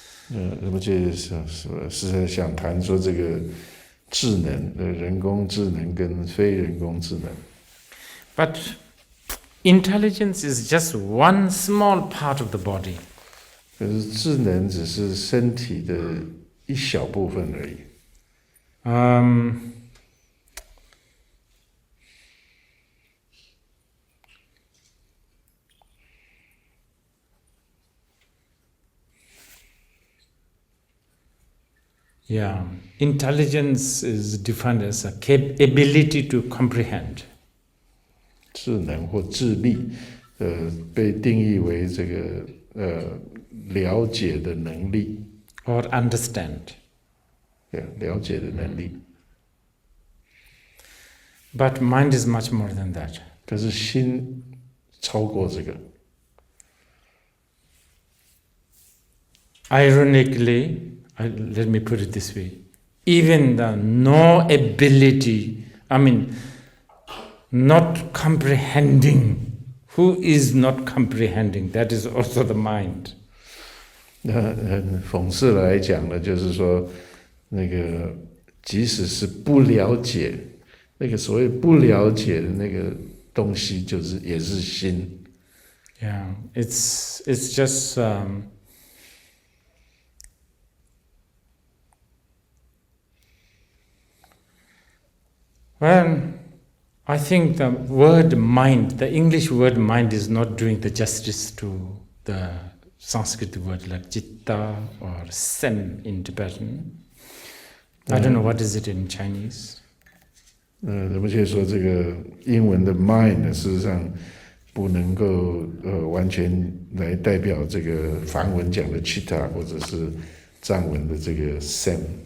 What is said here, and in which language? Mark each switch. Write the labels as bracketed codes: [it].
[zh] 那么是想谈说这个智能，人工智能跟非人工智能。 [en] But intelligence is just one small part of the body. [zh] 可是智能只是身体的一小部分而已。 [en] Yeah, intelligence is defined as a ability to comprehend. [zh] 智能或智力，被定义为这个了解的能力。 [en] Or understand. [zh] 对，了解的能力。 [en] But mind is much more than that. [zh] 可是心超过这个。 [en] Ironically, let me put it this way, even the no ability, not comprehending, who is not comprehending, that is also the mind. [zh] 那很讽刺的来讲呢，就是说，那个即使是不了解，那个所谓不了解的那个东西，也是心。 [en] Yeah, it's just well, I think the word mind, the English word mind, is not doing the justice to the Sanskrit word like citta or sem in Tibetan. I don't know what is it in Chinese. [zh] 人们却说这个英文的 mind 呢，事实上不能够完全来代表这个梵文讲的 chitta 或者是藏文的这个 sem。